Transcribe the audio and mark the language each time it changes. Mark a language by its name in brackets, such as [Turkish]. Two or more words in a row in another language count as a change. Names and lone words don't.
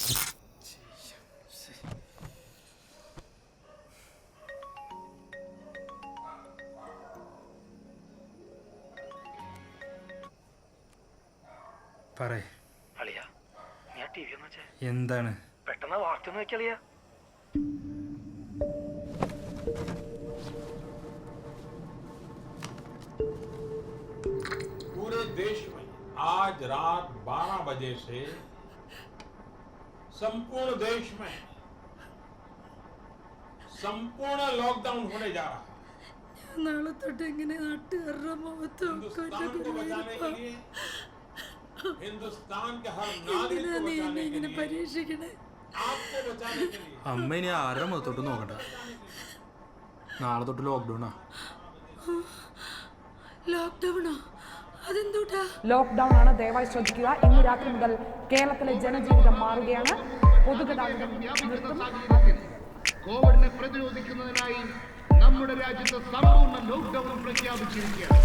[Malayalam] പറയേ എന്താണ്? പെട്ടെന്ന് വാർത്ത നോക്കിയാ. [Hindi] पूरे देश में आज रात 12 बजे से संपूर्ण देश में संपूर्ण लॉकडाउन होने जा रहा है। [Malayalam] നാളെ തൊട്ട് എങ്ങനെ നാട്ടുകാരുടെ മുഖത്തൊക്കെ [Hindi] हिंदुस्तान को बचाने के लिए, हिंदुस्तान के हर नागरिक को बचाने के लिए, [Malayalam] പരീക്ഷിക്കണേ? [Hindi] आपको बचाने के लिए [Malayalam] അമ്മ ഇനി ആരുടെ മുഖത്തോട്ട് നോക്കണ്ട. നാളെ തൊട്ട് ലോക്ക്ഡൌണാ. ലോക്ക്ഡൌണോ? അതെന്തൂട്ടാ? ലോക്ക്ഡൌൺ ആണ്, ദയവായി ശ്രദ്ധിക്കുക. ഇന്ന് രാത്രി മുതൽ കേരളത്തിലെ ജനജീവിതം മാറുകയാണ്. പൊതുഗതാഗതം നിർത്തും. കോവിഡിനെ പ്രതിരോധിക്കുന്നതിനായി നമ്മുടെ രാജ്യത്ത് സമ്പൂർണ്ണ ലോക്ക്ഡൌൺ പ്രഖ്യാപിച്ചിരിക്കുകയാണ്.